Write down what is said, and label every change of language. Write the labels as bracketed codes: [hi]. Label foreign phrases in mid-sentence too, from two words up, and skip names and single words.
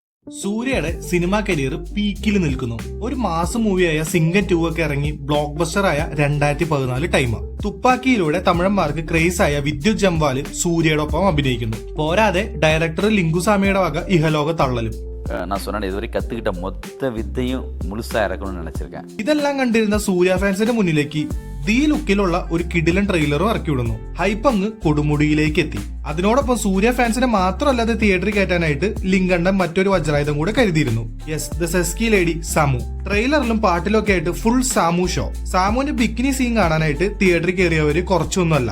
[ml] സൂര്യയുടെ സിനിമാ കരിയർ പീക്കിൽ നിൽക്കുന്നു. ഒരു മാസം മൂവിയായ സിംഗം 2 ഒക്കെ ഇറങ്ങി ബ്ലോക്ക് ബസ്റ്ററായ 2014 ടൈം. തുപ്പാക്കിയിലൂടെ തമിഴന്മാർക്ക് ക്രേസ് ആയ വിദ്യുത് ജംവാല് സൂര്യയോടൊപ്പം അഭിനയിക്കുന്നു. പോരാതെ ഡയറക്ടർ ലിംഗുസ്വാമിയുടെ വക ഇഹലോക തള്ളലും. [ta] நான் சொன்னேன் இதுவரை கத்துக்கிட்ட மொத்த வித்தையும் முழுசா இறக்கணும்னு நினைச்சிருக்கேன். [ml] ഇതെല്ലാം കണ്ടിരുന്ന സൂര്യ ഫാൻസിന്റെ മുന്നിലേക്ക് ദീ ലുക്കിലുള്ള ഒരു കിടിലൻ ട്രെയിലറും ഇറക്കിവിടുന്നു. ഹൈപ്പ് അങ്ങ് കൊടുമുടിയിലേക്ക് എത്തി. അതിനോടൊപ്പം സൂര്യ ഫാൻസിനെ മാത്രമല്ലാതെ തിയേറ്ററിൽ കയറ്റാനായിട്ട് ലിങ്കണ്ണൻ മറ്റൊരു വജ്രായുധം കൂടെ കരുതിയിരുന്നു. [en] Yes, the sexy lady [ml] സാമു. ട്രെയിലറിലും പാട്ടിലൊക്കെ ആയിട്ട് ഫുൾ സാമു ഷോ. സാമുവിന്റെ ബിക്കിനി സീൻ കാണാനായിട്ട് തിയേറ്ററിൽ കയറിയവര് കുറച്ചൊന്നുമല്ല.